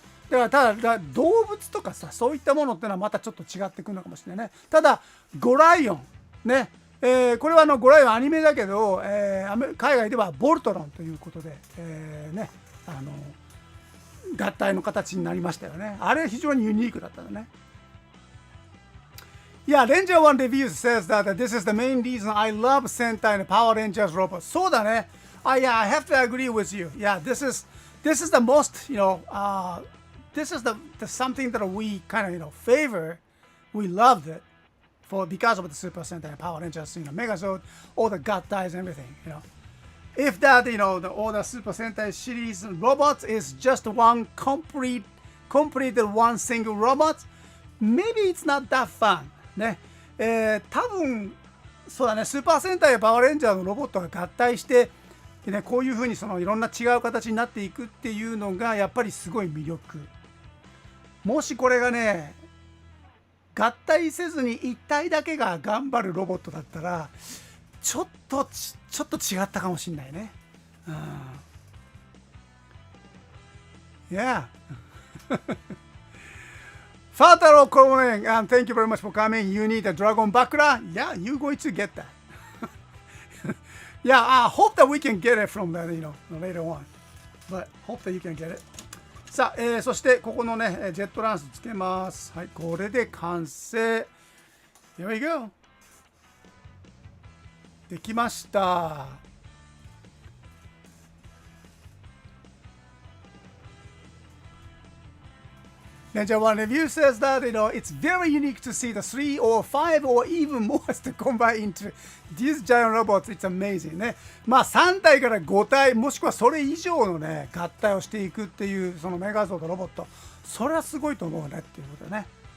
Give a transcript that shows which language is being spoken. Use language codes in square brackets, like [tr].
[ja] だからただ動物とかさそういったものっていうのはまたちょっと違ってくるのかもしれないね。ただゴライオンね、これはゴライオンアニメだけど、海外ではボルトロンということで、ね合体の形になりましたよね。あれ非常にユニークだったのね。 [en] Yeah, Ranger One Reviews says that this is the main reason I love Sentai and Power Rangers robots. [ja] そうだね。 [en] Yeah, I have to agree with you. Yeah, this is the most, this is the something that we kind of favor. We loved it because of the Super Sentai and Power Rangers, Megazord, all the gut ties and everything, If that, all the Super Sentai series robots is just one completed one single robot, maybe it's not that fun. [ja] ね、多分そうだね、スーパー戦隊やパワーレンジャーのロボットが合体して、ね、こういうふうにいろんな違う形になっていくっていうのがやっぱりすごい魅力。もしこれがね合体せずに1体だけが頑張るロボットだったらちょっと違ったかもしれないね。 [en] Yeah. Fataro Koren, and thank you very much for coming. You need a Dragon Bakura? Yeah, you're going to get that. Yeah, I hope that we can get it from that, later on. But hope that you can get it. [ja] さあ、そしてここのね、ジェットランスつけます。はい、これで完成。 [en] Here we go. [ja] できました。 [en] Ninja One Review says that it's very unique to see the 3 or 5 or even more to combine into these giant robots. It's amazing ね。 [ja] まあ3体から5体もしくはそれ以上のね合体をしていくっていうそのメガゾードロボット、それはすごいと思うねっていうことね。